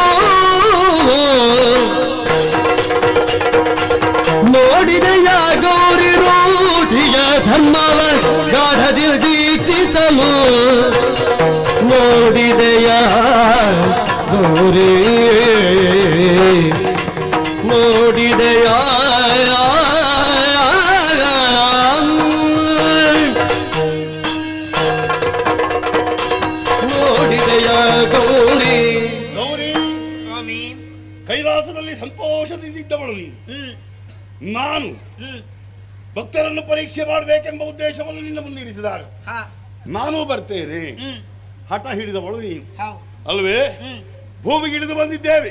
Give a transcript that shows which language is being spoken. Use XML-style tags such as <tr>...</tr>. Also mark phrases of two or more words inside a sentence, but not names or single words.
<kn>ನೋಡಿದೆಯ ಗೌರಿ ರೂಢಿಯ ಧರ್ಮವ ಗಾಢದಿಲ್ ದೀಕ್ಷಿಸಲು ನೋಡಿದೆಯ ಗೌರಿ ನೋಡಿದೆಯ ನೋಡಿದೆಯ ಗೌರಿ ಗೌರಿ, ಸ್ವಾಮಿ. ಕೈಲಾಸದಲ್ಲಿ ಸಂತೋಷದಿಂದಿದ್ದವಳು ನೀನು. ನಾನು ಭಕ್ತರನ್ನು ಪರೀಕ್ಷೆ ಮಾಡಬೇಕೆಂಬ ಉದ್ದೇಶವನ್ನು ನಿನ್ನ ಮುಂದಿರಿಸಿದಾಗ ಹಾ. ನಾನು ಬರ್ತೇನೆ. ಹಠ ಹಿಡಿದವಳು ನೀನು ಹೌದು. ಅಲ್ವೇ? ಭೂಮಿಗೆ ಇಳಿದು ಬಂದಿದ್ದೇವೆ</kn>